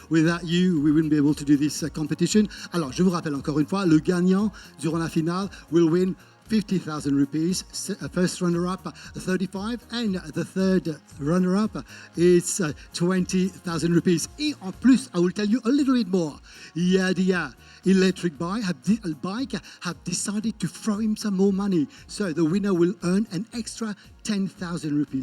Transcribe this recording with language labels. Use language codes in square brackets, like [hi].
[en] Without you, we wouldn't be able to do this competition. [fr] Alors, je vous rappelle encore une fois, le gagnant durant la finale [en] will win 50,000 rupees. First runner-up, 35, and the third runner-up is 20,000 rupees. [fr] Et en plus, [en] I will tell you a little bit more. Yadia Electric Bike have decided to throw him some more money. So the winner will earn an extra 10,000 rupees.